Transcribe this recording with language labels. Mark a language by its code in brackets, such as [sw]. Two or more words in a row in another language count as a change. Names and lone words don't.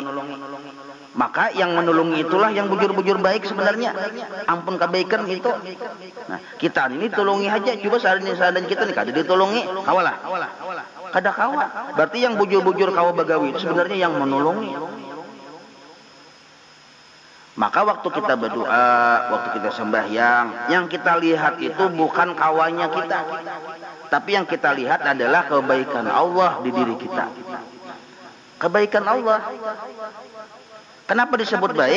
[bjn] Maka yang menolongi itulah yang bujur-bujur baik sebenarnya. Ampun kebaikan itu. Nah, kita ini tolongi aja. Coba seadanya kita nih kada ditolongi, kawalah. Kada kawa. Berarti yang bujur-bujur kawa bagawi itu sebenarnya yang menolongi. [id] Maka waktu kita berdoa, waktu kita sembahyang, yang kita lihat itu bukan kawanya kita. Tapi yang kita lihat adalah kebaikan Allah di diri kita. Kebaikan Allah. Kenapa disebut baik?